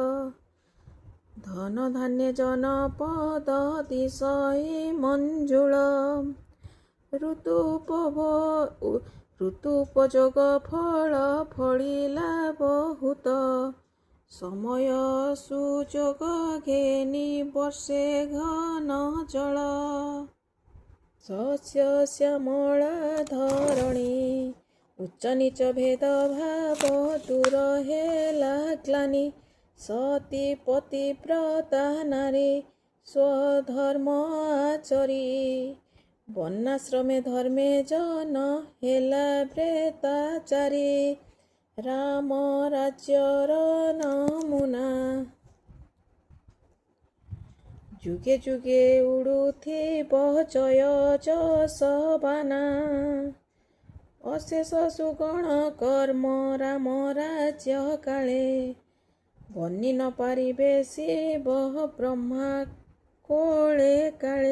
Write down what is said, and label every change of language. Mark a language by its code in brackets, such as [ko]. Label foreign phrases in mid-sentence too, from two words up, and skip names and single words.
[or] ଧନ ଧାନ୍ୟ ଜନପଦ ଦିଶଇ ମଞ୍ଜୁଳ। ଋତୁପଯୋଗ ଫଳ ଫଳିଲା ବହୁତ। ସମୟ ସୁଯୋଗ ଘେନି ବର୍ଷେ ଘନ ଜଳ। ଶସ୍ୟ ଶ୍ୟାମଳା ଧରଣୀ। ଉଚ୍ଚ ନୀଚ ଭେଦ ଭାବ ଦୂର ହେଲା ଗ୍ଲାନି। ସତୀ ପତିବ୍ରତା ନାରୀ ସ୍ୱଧର୍ମ ଆଚରି। ବର୍ଣ୍ଣାଶ୍ରମେ ଧର୍ମେ ଜନ ହେଲା ପ୍ରେତାଚାରୀ। ରାମ ରାଜ୍ୟର ନମୁନା। ଯୁଗେ ଯୁଗେ ଉଡ଼ୁଥିବ ଜୟ ଯଶ ବାନା। ଅଶେଷ ସୁଗଣ କର୍ମ ରାମ ରାଜ୍ୟ କାଳେ। ବନି ନ ପାରିବେ ଶିବ ବ୍ରହ୍ମା କୋଳେ କାଳେ।